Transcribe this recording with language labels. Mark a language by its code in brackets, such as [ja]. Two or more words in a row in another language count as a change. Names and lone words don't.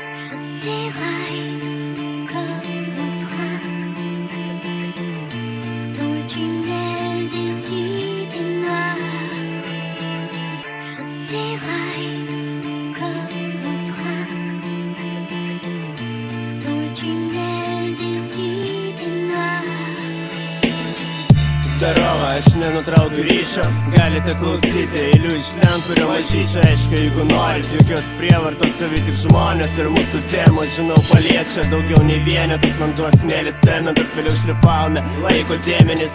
[fr] Je déraille comme un train dans le tunnel des idées noires. Je déraille comme un train dans le tunnel des idées noires. [lt] Zdarova, aš nenutraukiu ryšio. Galite klausyti eilių iš lentvario mažyčio. Aišku, jeigu norit, jokios prievartos, savi tik žmonės. Ir mūsų temos, žinau, paliečia daugiau nei vienetus. Vanduo, smėlis, cementas, vėliau šlifavome laiko dėmenis.